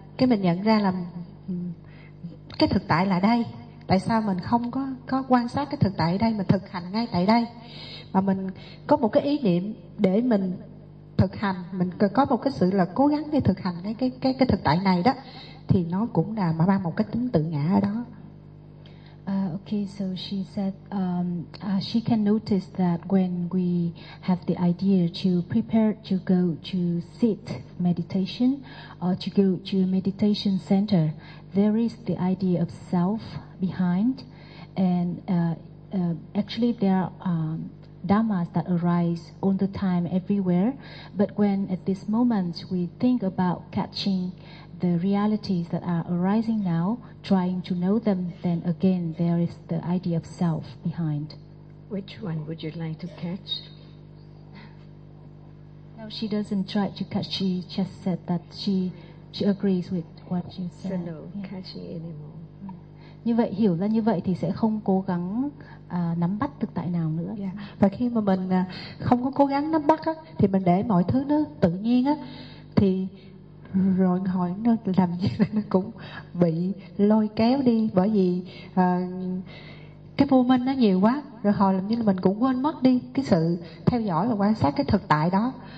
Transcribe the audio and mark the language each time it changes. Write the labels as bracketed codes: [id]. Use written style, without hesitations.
[vi] Cái mình nhận ra là cái thực tại là đây, tại sao mình không có quan sát cái thực tại ở đây, mình thực hành ngay tại đây, mà mình có một cái ý niệm để mình thực hành, mình có một cái sự là cố gắng để thực hành ngay cái thực tại này đó, thì nó cũng là mang một cái tính tự ngã ở đó. [en] Okay, so she said she can notice that when we have the idea to prepare to go to sit meditation or to go to a meditation center, there is the idea of self behind. And actually, there are dhammas that arise all the time everywhere, but when at this moment we think about catching the realities that are arising now, trying to know them, then again there is the idea of self behind. Which one would you like to catch? No, she doesn't try to catch. She just said that she agrees with what you said. So no, yeah. Catching anymore. [vi] Như vậy, hiểu ra như vậy thì sẽ không cố gắng nắm bắt thực tại nào nữa. Yeah. Và khi mà mình không có cố gắng nắm bắt á, thì mình để mọi thứ nó tự nhiên á, thì rồi hỏi nó làm gì nó cũng bị lôi kéo đi, bởi vì cái vô minh nó nhiều quá, rồi hồi làm như là mình cũng quên mất đi cái sự theo dõi và quan sát cái thực tại đó.